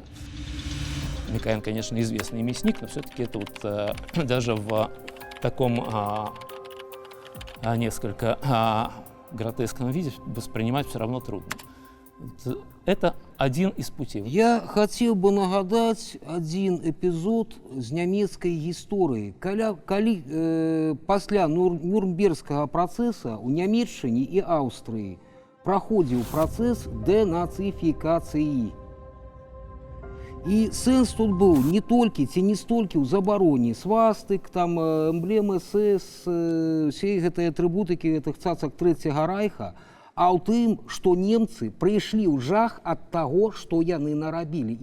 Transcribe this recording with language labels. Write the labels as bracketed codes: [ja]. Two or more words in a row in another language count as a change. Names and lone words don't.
[ru] Микоян, конечно, известный мясник, но все-таки это вот даже в таком несколько гротескном виде воспринимать все равно трудно. Это один из путей. Я хотел бы [be] нагадать один эпизод з нямецкай гісторыі. Калі пасля Нюрнбергскага працэса ў Нямецчыне і Аўстрыі праходзіў працэс дэнацыфікацыі. І сэнс тут быў не толькі ці не столькі ў забароне свастык, там эмблемы СС, ўсе гэтыя атрыбутыкі гэтых цацак Трэцяга райха, а ў тым, што немцы прыйшлі ў жах ад таго, што яны нарабілі.